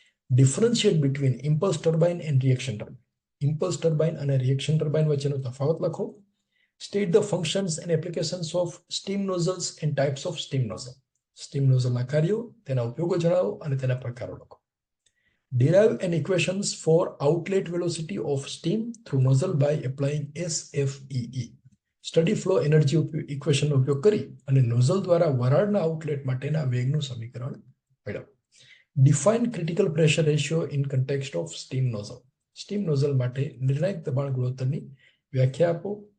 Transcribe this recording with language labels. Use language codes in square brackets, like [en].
[en] Differentiate between impulse turbine and reaction turbine. [gu] Impulse turbine અને reaction turbine વચ્ચેનો તફાવત લખો. [en] State the functions and applications of steam nozzles and types of steam nozzle. [gu] Steam નોઝલના કાર્યો, તેના ઉપયોગો જણાવો અને તેના પ્રકારો લખો. [en] Derive an equations for outlet velocity of steam through nozzle by applying SFEE. [gu] Study flow energy ઇક્વેશનનો ઉપયોગ કરી અને નોઝલ દ્વારા વરાળના આઉટલેટ માટેના વેગનું સમીકરણ મેળવો. [en] Define critical pressure ratio in context of steam nozzle. [gu] Steam nozzle માટે નિર્ણાયક દબાણ ગુણોત્તરની વ્યાખ્યા આપો.